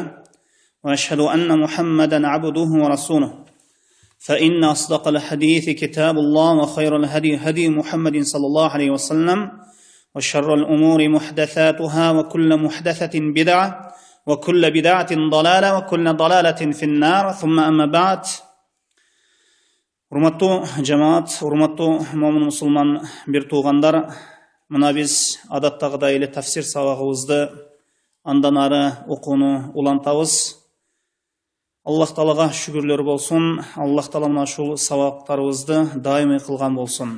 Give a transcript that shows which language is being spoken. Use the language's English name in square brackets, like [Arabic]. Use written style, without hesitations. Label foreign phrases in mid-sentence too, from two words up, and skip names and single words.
[Arabic] وأشهد أن محمدا عبده ورسوله فإن أصدق الحديث كتاب الله وخير الهدي هدي محمد صلى الله عليه وسلم وشر الأمور محدثاتها وكل محدثة بدعة وكل بدعة ضلالة وكل ضلالة في النار ثم أما بعد [Kyrgyz] Урматтуу жамаат, урматтуу момун мусулман бир туугандар, мына биз адаттагыдай эле тафсир сабагыбызды андан ары окууну улантабыз. Аллах Таалага шүгүрлөр болсун, Аллах Таала мына ушул сабактарыбызды даимый кылган болсун.